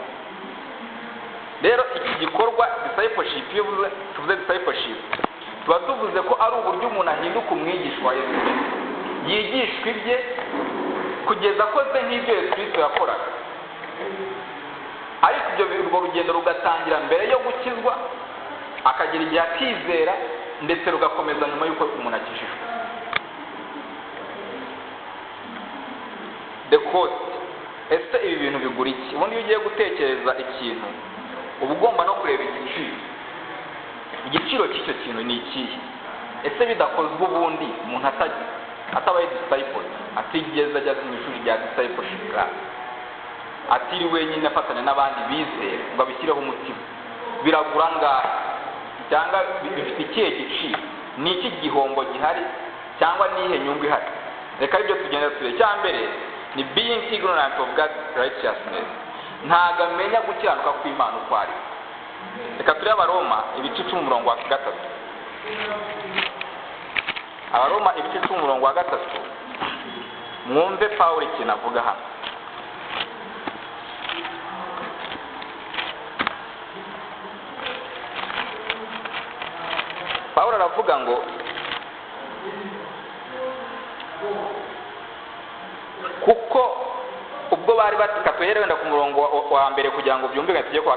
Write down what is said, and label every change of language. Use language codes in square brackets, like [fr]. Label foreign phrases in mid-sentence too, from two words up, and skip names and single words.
[rw] Rero iki gikorwa discipleship, iyo tuvuze discipleship tuba tuvuze ko ari uburyo umuntu ahinduka umwigishwa wa Yesu Kristo, yigishwa ibye kugeza akoze nk'ibyo Yesu Kristo yakoraga. Ariko urwo rugendo rugatangira mbere yo gukizwa, akagira igihe akizera, ndetse rugakomeza nyuma y'uko umuntu akijijwe. [en] The cost. [rw] Ese ibi bintu bigura iki? Ubundi iyo ugiye gutekereza ikintu uba ugomba no kureba igiciro cy'icyo kintu ni ikihe. Ese bidakozwe ubundi umuntu atabaye disciple, atigeze ajya mu ishuri rya [en] discipleship class, [rw] atiri wenyine afatanya n'abandi bizera ngo abishyireho umutima, biragura ngahe? Cyangwa bifite ikihe giciro? Ni iki gihombo gihari cyangwa nihe nyungu ihari? Reka aribyo tugenda turebe. [en] Cya mbere ni being ignorant of God's righteousness. [rw] Ntago amenya gukiranuka kw'Imana uko ari. Reka turebe Abaroma ibice 10 umurongo wa 3. Abaroma ibice 10 umurongo wa 3. Mwumve Pawulo ikintu avuga hano. Pawulo aravuga ngo kuko ubwo bari batikatuhere wenda ku murongo wa mbere kugira ngo byumvikane tujye ku wa 3.